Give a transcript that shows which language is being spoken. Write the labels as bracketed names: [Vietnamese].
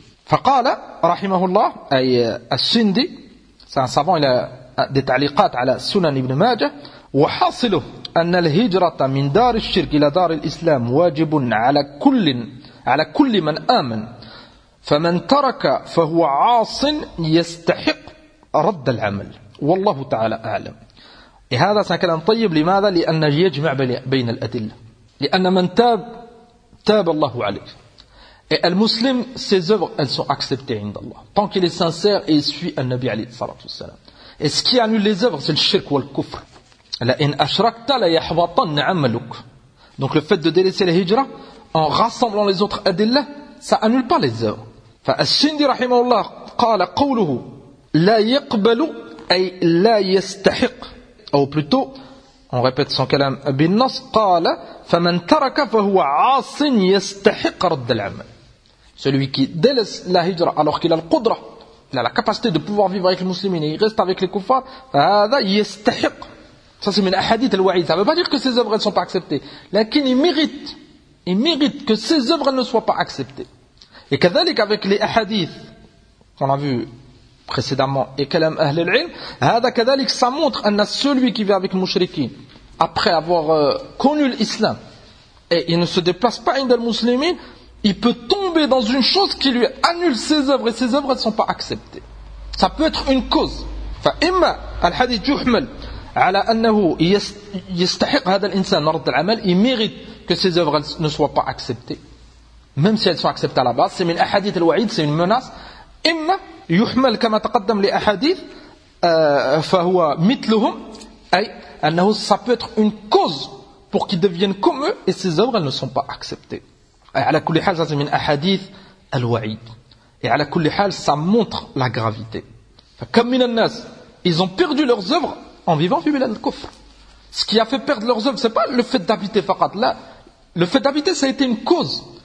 [Arabic] فقال رحمه الله أي السندي، [French] c'est un savant، il a des [Arabic] تعليقات على سنن ابن ماجة، وحاصله أن الهجرة من دار الشرك إلى دار الإسلام واجب على كل من آمن، فمن ترك فهو عاص يستحق رد العمل والله تعالى أعلم. هذا كلام طيب. لماذا؟ لأن يجمع بين الأدلة، لأن من تاب تاب الله عليه. المسلم [French] ses œuvres elles sont acceptées [Arabic] عند الله [French] tant qu'il est sincère et suit [Arabic] النبي عليه الصلاة والسلام. [French] Et ce qui annule les œuvres c'est le shirk ou le kufr. [Arabic] لئن أشركت ليحبطن عملك. [French] Donc le fait de délaisser la hijra en rassemblant les autres أدلة ça annule pas les œuvres. [Arabic] فالسندي رحمه الله قال قوله لا يقبل أي لا يستحق، أو [French] plutôt on répète son [Arabic] كلام بالنص، قال فمن ترك فهو عاص يستحق رد العمل. [French] celui qui délaisse la hijra alors qu'il a le قدرة، il a la capacité de pouvoir vivre avec les musulmans et il reste avec les kuffar، [Arabic] فهذا يستحق. [French] ça c'est [Arabic] من أحاديث الوعيد. [French] ça veut pas dire que ses œuvres ne sont pas acceptées، [Arabic] لكن [French] il mérite que ses œuvres ne soient pas acceptées. et كذلك avec les أحاديث qu'on a vu précédemment et [Arabic] كلام أهل العلم، هذا كذلك [French] ça montre أن celui qui vit avec les mushrikins après avoir connu l'islam et il ne se déplace pas [Arabic] عند المسلمين [French] il peut tomber dans une chose qui lui annule ses œuvres et ses œuvres ne sont pas acceptées. ça peut être une cause. [Arabic] فإما الحديث يحمل على أنه يستحق هذا الإنسان رد العمل، [French] il mérite que ses œuvres ne soient pas acceptées même si elles sont acceptées à la base. c'est [Arabic] من أحاديث الوعيد، [French] c'est une menace. [Arabic] إما يحمل كما تقدم لأحاديث فهو مثلهم، أي أنه [French] ça peut être une cause pour qu'ils deviennent comme eux, et ces œuvres, elles ne sont pas acceptées. Et à la [Arabic] kulli hal, [French] ça c'est [Arabic] min ahadith al-wa'id. [French] Et à la [Arabic] kulli hal, [French] ça montre la gravité. Comme [Arabic] min al-nas, [French] ils ont perdu leurs œuvres en vivant [Arabic] fi bilad al-kufr. [French] Ce qui a fait perdre leurs œuvres, ce n'est pas le fait d'habiter faqat. Là, le fait d'habiter, ça a été une cause.